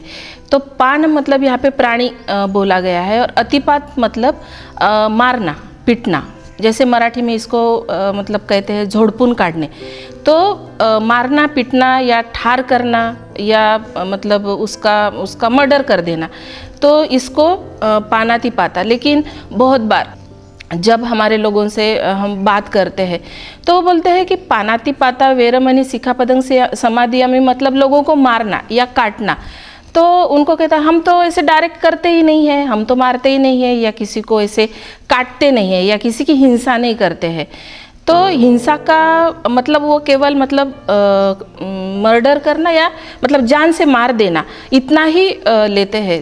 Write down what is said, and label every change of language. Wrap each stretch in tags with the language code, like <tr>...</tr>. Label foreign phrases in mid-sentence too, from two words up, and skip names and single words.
<hi>तो पान मतलब यहाँ पे प्राणी बोला गया है, और अतिपात मतलब मारना पीटना, जैसे मराठी में इसको मतलब कहते हैं</hi> <mr>झोड़पुन काटने।</mr> <hi>तो मारना पीटना या ठार करना या मतलब उसका मर्डर कर देना, तो इसको पाणातिपाता। लेकिन बहुत बार जब हमारे लोगों से हम बात करते हैं तो वो बोलते हैं कि</hi> <pi>पाणातिपाता वेरमणि सिक्खापदं समाधियामि</pi> <hi>मतलब लोगों को मारना या काटना। तो उनको कहता है हम तो ऐसे डायरेक्ट करते ही नहीं है, हम तो मारते ही नहीं है या किसी को ऐसे काटते नहीं है या किसी की हिंसा नहीं करते हैं। तो हिंसा का मतलब वो केवल मतलब मर्डर करना या मतलब जान से मार देना इतना ही लेते हैं।</hi>